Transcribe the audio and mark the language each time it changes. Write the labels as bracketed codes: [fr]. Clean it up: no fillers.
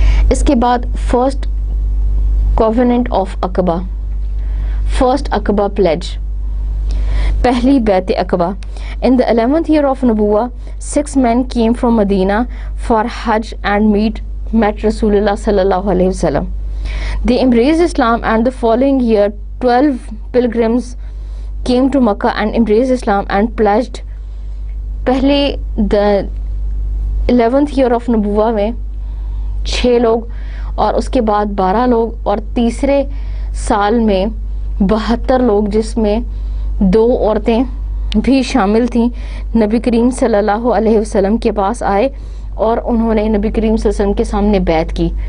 [ur] اس کے بعد first covenant of Aqaba, first Aqaba please, پہلی بیعت عقبہ۔ [en] In the 11th year of Nubuwah, 6 men came from Medina for Hajj and met Rasulullah sallallahu alayhi wasallam. They embraced Islam, and the following year 12 pilgrims came to Makkah and embraced Islam and pledged. [ur] پہلے [en] the 11th year of Nubuwah [ur] میں 6 لوگ اور اس کے بعد 12 لوگ اور تیسرے سال میں 72 لوگ جس میں 2 عورتیں بھی شامل تھیں نبی کریم صلی اللہ علیہ وسلم کے پاس آئے اور انہوں نے نبی کریم صلی اللہ علیہ وسلم کے سامنے بیعت کی،